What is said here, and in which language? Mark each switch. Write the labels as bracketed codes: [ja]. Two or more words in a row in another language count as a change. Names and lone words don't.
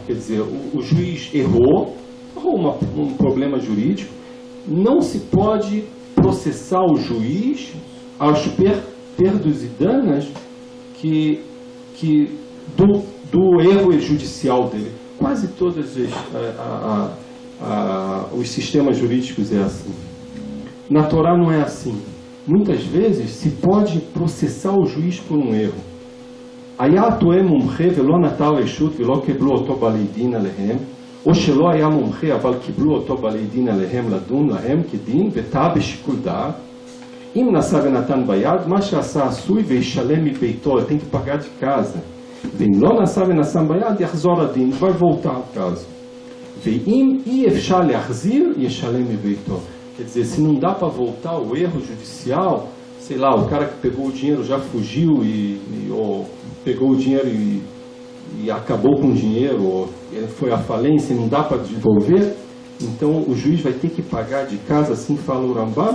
[pt] Quer dizer, o juiz errou um problema jurídico, não se pode processar o juiz aos perdos e danos do erro judicial dele. Quase todos os sistemas jurídicos é assim. Na Torá não é assim. Muitas vezes se pode processar o juiz por um erro. [he] היה טועה מומחה ולא נטל רשות ולא קיבלו אותו בעלי דין עליהם, או שלא היה מומחה אבל קיבלו אותו בעלי דין עליהם לדון להם כדין וטעה בשיקול דעת, אם נשא ונתן ביד, מה שעשה עשוי וישלם מביתו, [pt] tem que pagar de casa. [he] ואם לא נשא ונשם ביד, יחזור הדין, [pt] vai voltar ao caso. [he] ואם אי אפשר להחזיר, ישלם מביתו. [pt] Quer dizer, se não dá para voltar o erro judicial, sei lá, o cara que pegou o dinheiro já fugiu ou pegou o dinheiro e acabou com o dinheiro, ou ele foi à falência e não dá para devolver, então o juiz vai ter que pagar de casa, assim fala o Rambam.